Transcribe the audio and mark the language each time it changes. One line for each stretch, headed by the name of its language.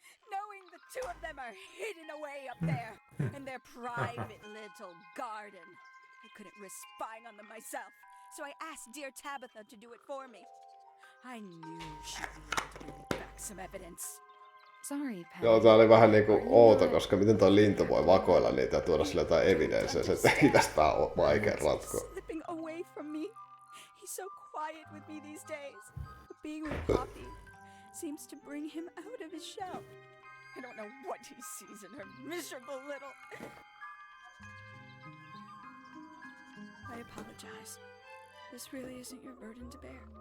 English: Knowing the two of them are hidden away up there in their private little garden. I couldn't risk spying on them myself, so I asked dear Tabitha to do it for me. I knew she'd be able to bring back some evidence. Sorry, Penny.
Finnish: joo, tää oli vähän niinku outo, koska miten toi lintu voi vakoilla niitä ja tuoda sille jotain evidenssiä, se teki tästä vaikea ratkoa.
English: Slipping away from me. He's so quiet with me these days. But being with Poppy seems to bring him out of his shell. I don't know what he sees in her miserable little... I apologize. This really isn't your burden to bear.